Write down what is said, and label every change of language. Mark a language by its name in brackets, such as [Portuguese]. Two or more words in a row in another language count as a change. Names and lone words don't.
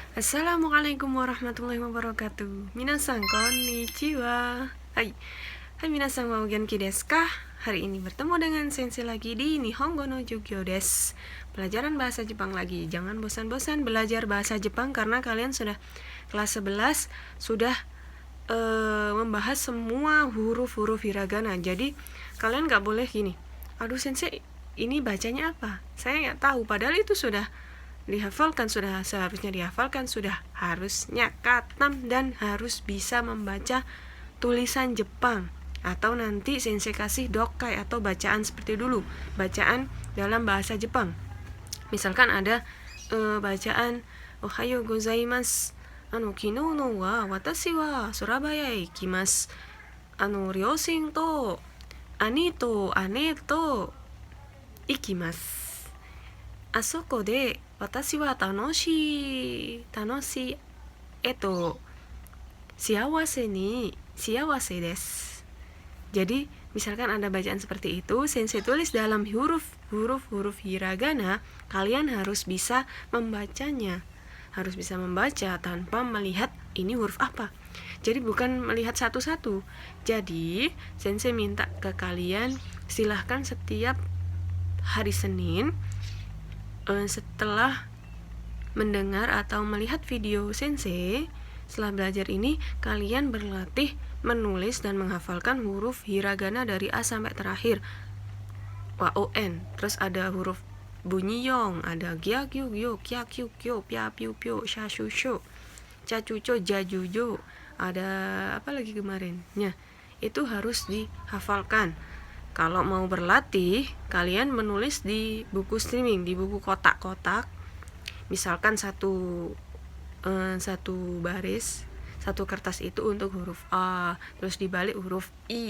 [Arabic] السلام عليكم ورحمة الله وبركاته. [Japanese] みなさん こんにちは. Hai. はい みなさん、 わ げんき です か? [Indonesian] Hari ini bertemu dengan Sensei lagi di [Japanese] 日本語 の 授業 です. [Indonesian] Pelajaran bahasa Jepang lagi. Jangan bosan-bosan belajar bahasa Jepang karena kalian sudah kelas 11 sudah membahas semua huruf-huruf hiragana. Jadi kalian gak boleh gini, aduh Sensei ini bacanya apa? Saya gak tahu, padahal itu sudah dihafalkan, sudah seharusnya dihafalkan, sudah harusnya katam dan harus bisa membaca tulisan Jepang. Atau nanti sensei kasih dokai atau bacaan seperti dulu, bacaan dalam bahasa Jepang. Misalkan ada bacaan [Japanese] おはよう ございます, きのう の は わたし は Surabaya いきます、 りょうしん と あに と あね と いきます、 あそこ で わたし は たのしい しあわせ です. [Indonesian] Jadi misalkan ada bacaan seperti itu, sensei tulis dalam huruf hiragana, kalian harus bisa membacanya, harus bisa membaca tanpa melihat ini huruf apa. Jadi bukan melihat satu-satu. Jadi sensei minta ke kalian, silahkan setiap hari Senin setelah mendengar atau melihat video sensei, setelah belajar ini kalian berlatih menulis dan menghafalkan huruf hiragana dari A sampai terakhir, WON. Terus ada huruf bunyi yong, ada gyagyu gyo, kyakyu kyo, pyapyu pyo, shashusho, cacuco, jajujo, ada apa lagi kemarin? Ya, itu harus dihafalkan. Kalau mau berlatih, kalian menulis di buku streaming, di buku kotak-kotak. Misalkan satu baris, satu kertas itu untuk huruf A, terus dibalik huruf I.